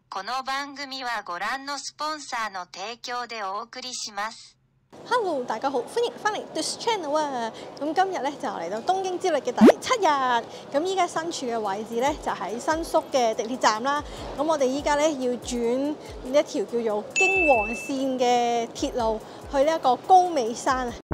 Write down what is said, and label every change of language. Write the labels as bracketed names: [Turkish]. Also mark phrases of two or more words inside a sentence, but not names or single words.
[Japanese] この番組はご覧のスポンサーの提供でお送りします。 [Cantonese] Hello，大家好，歡迎翻嚟 This Channel 啊！咁今日咧就嚟到東京之旅嘅第7日，咁依家身處嘅位置咧就喺新宿嘅地鐵站啦。咁我哋依家咧要轉一條叫做京王線嘅鐵路去呢一個高尾山啊。